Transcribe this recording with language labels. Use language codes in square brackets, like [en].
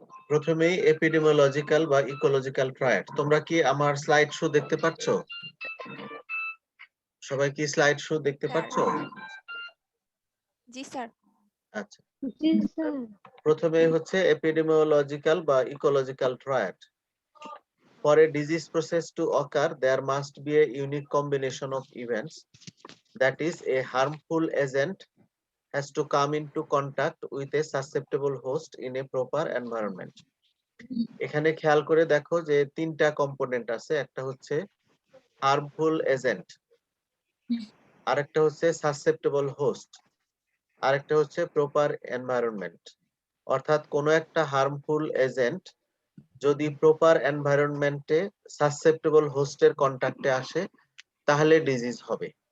[bn] প্রথমেই এপিডেমিওলজিক্যাল বা ecological triad. তোমরা কি আমার স্লাইড শো দেখতে পাচ্ছ? সবাই কি স্লাইড শো দেখতে পাচ্ছ? জি স্যার। আচ্ছা, জি স্যার। প্রথমে হচ্ছে এপিডেমিওলজিক্যাল বা ecological triad. [en] For a disease process to occur, there must be a unique combination of events. That is, a harmful agent has to come into contact with a susceptible host in a proper environment. [bn] এখানে খেয়াল করে দেখো যে তিনটা component আছে, একটা হচ্ছে harmful agent, আরেকটা হচ্ছে সাসেপ্টেবল হোস্ট, আরেকটা হচ্ছে প্রপার এনভায়রনমেন্ট। অর্থাৎ কোনো একটা হার্মফুল এজেন্ট যদি প্রপার এনভায়রনমেন্টে সাসেপ্টেবল হোস্টের কন্টাক্টে আসে তাহলে ডিজিজ হবে।